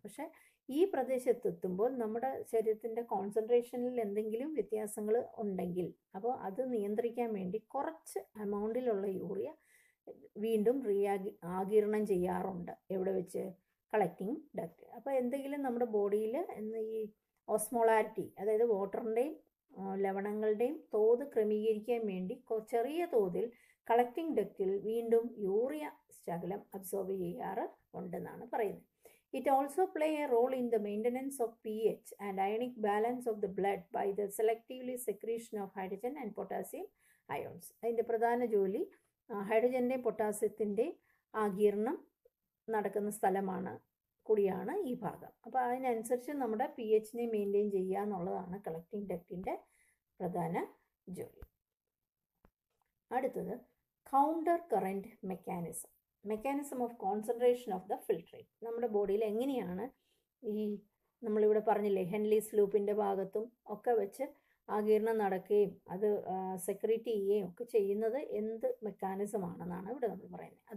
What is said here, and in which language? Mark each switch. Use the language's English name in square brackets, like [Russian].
[Malayalam] പക്ഷേ ഈ പ്രദേശത്തെത്തുമ്പോൾ നമ്മുടെ ശരീരത്തിൻ്റെ കോൺസെൻട്രേഷനിൽ എന്തെങ്കിലും വ്യത്യാസങ്ങൾ ഉണ്ടെങ്കിൽ അപ്പോൾ അത് നിയന്ത്രിക്കാൻ വേണ്ടി കുറച്ച് എമൗണ്ടിലുള്ള യൂറിയ വീണ്ടും ആഗിരണം ചെയ്യാറുണ്ട്. എവിടെ വെച്ച്? Collecting duct. അപ്പോൾ എന്തെങ്കിലും നമ്മുടെ ബോഡിയിൽ ഈ ഓസ്മോളാരിറ്റി, അതായത് വാട്ടറിൻ്റെയും ലവണങ്ങളുടെയും തോത് ക്രമീകരിക്കാൻ വേണ്ടി ചെറിയ തോതിൽ കളക്റ്റിംഗ് ഡക്റ്റിൽ വീണ്ടും യൂറിയ ശകലം അബ്സോർബ് ചെയ്യാറ് ഉണ്ടെന്നാണ് പറയുന്നത്. [English] It also play a role in the maintenance of pH and ionic balance of the blood by the selectively secretion of hydrogen and potassium ions. [Malayalam] അതിൻ്റെ പ്രധാന ജോലി ഹൈഡ്രജൻ്റെയും പൊട്ടാസ്യത്തിൻ്റെയും ആഗിരണം നടക്കുന്ന സ്ഥലമാണ് കൂടിയാണ് ഈ ഭാഗം. അപ്പോൾ അതിനനുസരിച്ച് നമ്മുടെ pH മെയിൻറ്റെയിൻ ചെയ്യുക എന്നുള്ളതാണ് കളക്ടിങ് ഡക്റ്റിൻ്റെ പ്രധാന ജോലി. അടുത്തത് [English] Counter current mechanism of concentration of the filtrate. [Malayalam] നമ്മുടെ ബോഡിയിൽ എങ്ങനെയാണ് ഈ നമ്മളിവിടെ പറഞ്ഞില്ലേ ഹെൻലീസ് ലൂപ്പിൻ്റെ ഭാഗത്തും ഒക്കെ വെച്ച് ആഗിരണം നടക്കുകയും അത് സെക്രീറ്റ് ചെയ്യുകയും ഒക്കെ ചെയ്യുന്നത് എന്ത് മെക്കാനിസമാണെന്നാണ് ഇവിടെ നമ്മൾ പറയുന്നത്.